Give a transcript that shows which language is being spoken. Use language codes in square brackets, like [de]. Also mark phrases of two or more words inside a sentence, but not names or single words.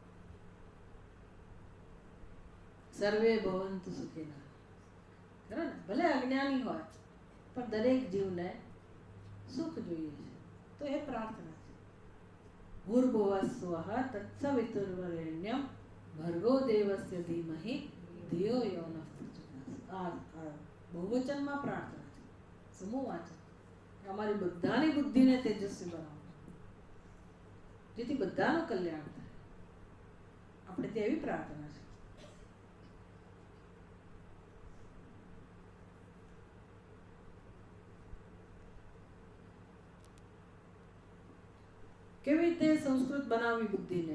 [sa] सर्वे भवंतु सुखिनः. [gu] ખરું ને? ભલે અજ્ઞાની હોય પણ દરેક જીવને સુખ જોઈએ છે. તો એ પ્રાર્થના છે. [sa] भूर्भुवस्वः तत्सवितुर्वरेण्यम भर्गो देवस्य धीमहि धियो यो नः प्रचोदयात्. [gu] આ બહુવચનમાં પ્રાર્થના છે, સમૂહ વાચન. અમારી બધાની બુદ્ધિને તેજસ્વી બનાવો જેથી બધાનું કલ્યાણ થાય. આપણે તે એવી પ્રાર્થના છે. કેવી રીતે સંસ્કૃત બનાવવી બુદ્ધિને?